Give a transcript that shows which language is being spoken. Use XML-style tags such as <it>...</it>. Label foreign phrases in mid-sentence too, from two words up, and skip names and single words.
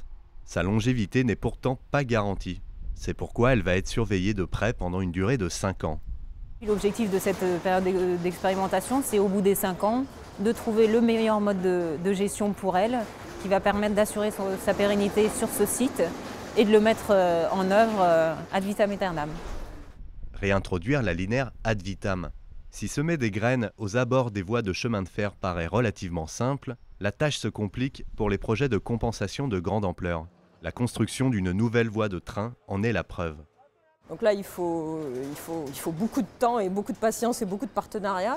<fr>Sa longévité n'est pourtant pas garantie. C'est pourquoi elle va être surveillée de près pendant une durée de 5 ans. L'objectif de cette période d'expérimentation, c'est au bout des 5 ans, de trouver le meilleur mode de gestion pour elle, qui va permettre d'assurer sa pérennité sur ce site et de le mettre en œuvre</fr> <la>ad vitam aeternam.</la> <fr>Réintroduire la linaire</fr> <la>ad vitam.</la> <fr>Si semer des graines aux abords des voies de chemin de fer paraît relativement simple, la tâche se complique pour les projets de compensation de grande ampleur. La construction d'une nouvelle voie de train en est la preuve. Donc là, il faut beaucoup de temps et beaucoup de patience et beaucoup de partenariat.</fr>